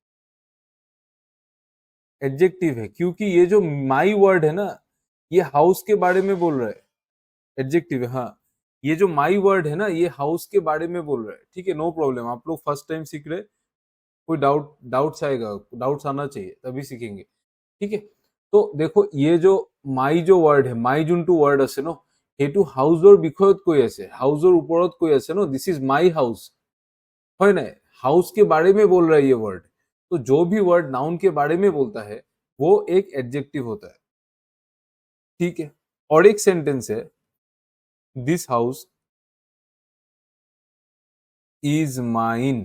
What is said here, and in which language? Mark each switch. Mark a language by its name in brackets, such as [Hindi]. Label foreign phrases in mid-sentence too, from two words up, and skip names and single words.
[Hindi] एडजेक्टिव है, क्योंकि ये जो [English] my word [Hindi] है ना, ये हाउस के बारे में बोल रहा है। एडजेक्टिव है, हाँ। ये जो [English] my word [Hindi] है ना, ये हाउस के बारे में बोल रहा है। ठीक है, [English] no problem, [Hindi] आप लोग [English] first time [Hindi] सीख रहे, कोई डाउट्स आएगा, डाउट्स आना चाहिए तभी सीखेंगे। ठीक है, तो देखो, ये जो माई जो वर्ड है, [Assamese] माई जुनटू वर्ड আছে ন, সেইটো হাউজৰ বিষয়ত কৈ আছে, হাউজৰ ওপৰত কৈ আছে ন, [English] this is my house, [Hindi] है ना? हाउस के बारे में बोल रहा है ये वर्ड। तो जो भी वर्ड नाउन के बारे में बोलता है, वो एक एडजेक्टिव होता है। ठीक है, और एक सेंटेंस है, [English] this house is mine.